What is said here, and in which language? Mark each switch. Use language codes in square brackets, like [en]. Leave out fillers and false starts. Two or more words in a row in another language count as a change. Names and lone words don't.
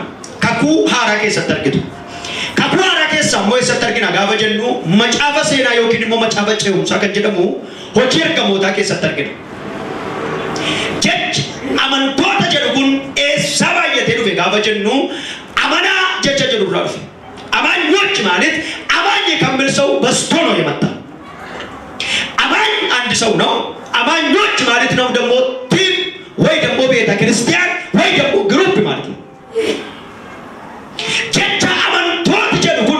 [om] Kakuu haaraa keessatti argitu. Kakuu haaraa keessaa immoo eessatti argina gaafa jennu macaafa seenaa yookiin immoo macaafa ce'umsaa kan jedhamu hojii ergamootaa keessatti argina. Jechi amantoota jedhu kun eessaa baay'atee dhufe gaafa jennu amanaa jecha jedhu irraa dhufe. [am] አማኞች ማለት አማኝ ከሚል ሰው በዝቶ ነው የመጣ። አማኝ አንድ ሰው ነው። አማኞች ማለት ነው ደግሞ ቲም ወይ ደግሞ ቤተ ክርስቲያን ወይ ደግሞ ግሩፕ ማለት ነው። [om] jecha amantoota jedhuni